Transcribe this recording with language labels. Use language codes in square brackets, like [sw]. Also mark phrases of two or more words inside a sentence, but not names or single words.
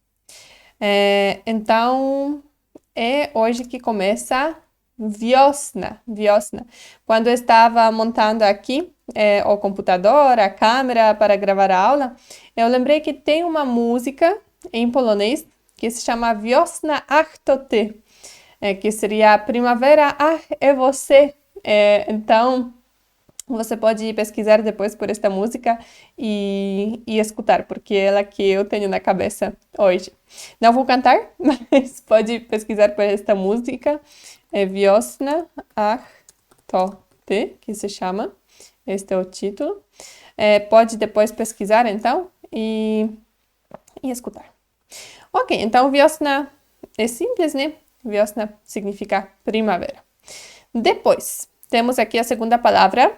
[pt] Então, é hoje que começa wiosna. Quando eu estava montando aqui o computador, a câmera para gravar a aula, eu lembrei que tem uma música em polonês que se chama Wiosna ach to ty, que seria Primavera, é você. Então, você pode pesquisar depois por esta música e escutar, porque é ela que eu tenho na cabeça hoje. Não vou cantar, mas pode pesquisar por esta música. É Wiosna ach to ty, que se chama. Este é o título. Pode depois pesquisar, então, e escutar. Ok, então Wiosna é simples, né? Wiosna significa primavera. Depois, temos aqui a segunda palavra.